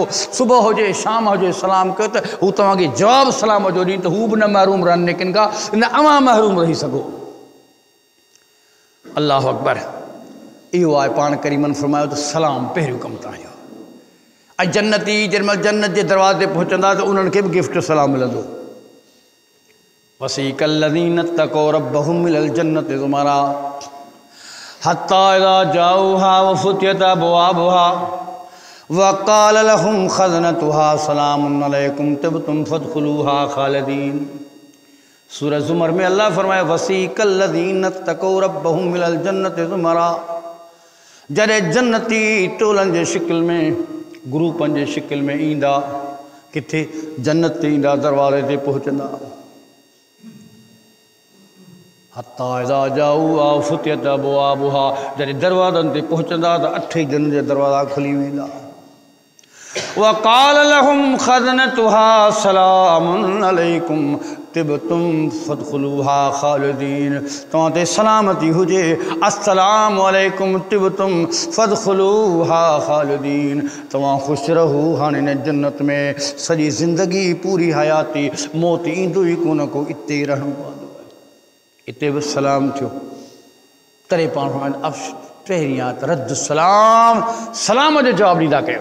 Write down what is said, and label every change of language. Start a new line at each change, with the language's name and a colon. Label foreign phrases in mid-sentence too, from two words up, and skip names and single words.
Sindhi: सुबुह हुजे शाम हुजे सलाम कयो त हू तव्हांखे जवाबु सलाम जो ॾींहुं, त हू बि न महरूम रहनि नेकिन खां, न अवां महरूम रही सघो।
Arabic: الله أكبر.
Sindhi: इहो आहे पाण करीमन फरमायो त सलाम पहिरियों कमु तव्हांजो। ऐं जन्नती जेॾीमहिल जन्नत जे दरवाज़े ते पहुचंदा त उन्हनि खे बि गिफ्ट सलाम मिलंदो।
Arabic: وسيق الذين اتقوا ربهم إلى الجنة زمرا حتى إذا جاءوها وفتحت أبوابها وقال لهم خزنتها سلام عليكم طبتم فادخلوها خالدين.
Sindhi: सूरह ज़ुमर में अल्लाह फरमाए
Arabic: وسيق الذين اتقوا ربهم إلى الجنة زمرا.
Sindhi: जॾहिं जन्नती टोलनि जे शिकिल में, ग्रुपनि जे शिकिल में ईंदा, किथे जन्नत ते ईंदा, दरवाज़े ते पहुचंदा।
Arabic: حتى إذا جاءوها وفتحت أبوابها,
Sindhi: जॾहिं दरवाज़नि ते पहुचंदा त 8 जन्नत जा दरवाज़ा खुली वेंदा।
Arabic: وقال لهم خزنتها سلام عليكم, طبتم فادخلوها خالدين,
Sindhi: तव्हां ते सलामती हुजे।
Arabic: السلام عليكم طبتم فادخلوها خالدين,
Sindhi: तव्हां ख़ुशि रहो हाणे हिन जन्नत में सॼी ज़िंदगी पूरी हयाती, मौत ईंदो ई कोन को, इते रहणो पवंदो। इते बि सलाम थियो, तॾहिं पाण अफ़्श पहिरियां त रद्द सलाम, सलाम जो जवाबु ॾींदा कयो।